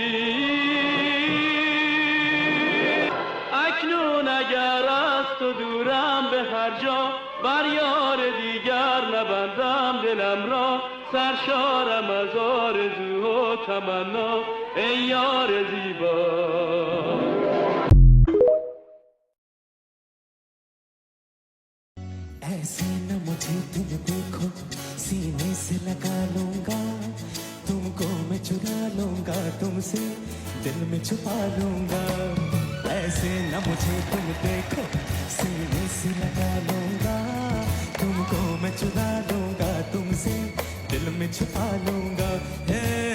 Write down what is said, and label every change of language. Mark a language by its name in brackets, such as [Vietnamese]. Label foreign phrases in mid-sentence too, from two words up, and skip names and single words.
[Persian] اکنون اگر از تو دورم به هر جا بر یار دیگر نبندم دلم را سرشارم از آرزو و تمنا ای یار زیبا [Hindi] ऐसे न मुझे तुम देखो सीने से लगा लूंगा तुमको मैं चुरा लूंगा तुमसे दिल में छुपा लूंगा ऐसे न मुझे तुम देखो सीने से लगा लूंगा तुमको मैं चुरा लूंगा तुमसे दिल में छुपा लूंगा हे